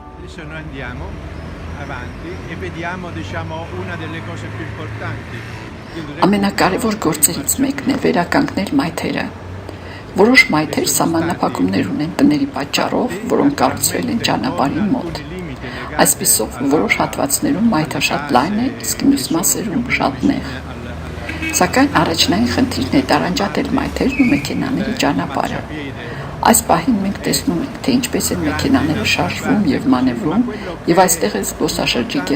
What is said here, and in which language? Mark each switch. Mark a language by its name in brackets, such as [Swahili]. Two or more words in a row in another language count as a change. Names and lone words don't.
[Italian] adesso noi andiamo avanti e vediamo, diciamo, una delle cose più importanti. [Armenian] Ամենակարևոր գործերից մեկն է վերականգնել մայթերը։ Որոշ մայթեր սահմանափակումներ ունեն բների պատճառով, որոնք կառուցվել են ճանապարհի մոտ։ Այսպիսով, որոշ հատվածներում մայթը շատ լայն է, իսկ մյուս մասերում շատ նեղ։ Սակայն առաջնային խնդիրն է տարանջատել մայթերն ու մեքենաների ճանապարհը։ Այս պահին մենք տեսնում ենք, թե ինչպես են մեքենաները շարժվում եւ մանևրում, եւ այստեղ է զբոսաշրջիկ է